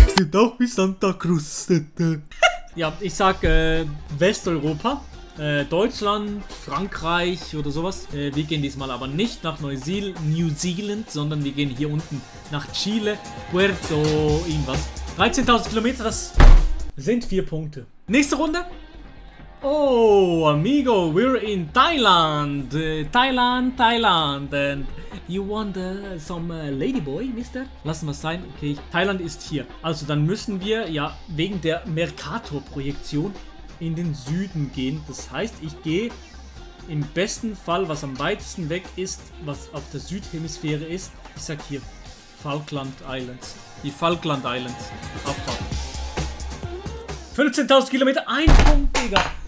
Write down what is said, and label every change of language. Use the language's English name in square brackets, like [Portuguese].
[German] Sieht auch wie Santa Cruz. Ja, ich sag Westeuropa. Deutschland, Frankreich oder sowas. Wir gehen diesmal aber nicht nach New Zealand, sondern wir gehen hier unten nach Chile, Puerto, irgendwas. 13.000 Kilometer, das sind 4 Punkte. Nächste Runde. [English] Oh, amigo, we're in Thailand. Thailand. And you want some ladyboy, mister? [German] Lassen wir es sein. Okay, Thailand ist hier. Also dann müssen wir ja wegen der Mercator-Projektion in den Süden gehen. Das heißt, ich gehe im besten Fall, was am weitesten weg ist, was auf der Südhemisphäre ist. Ich sag hier Falkland Islands. Die Falkland Islands. Abfahrt. 15.000 Kilometer. 1 Punkt, Digga.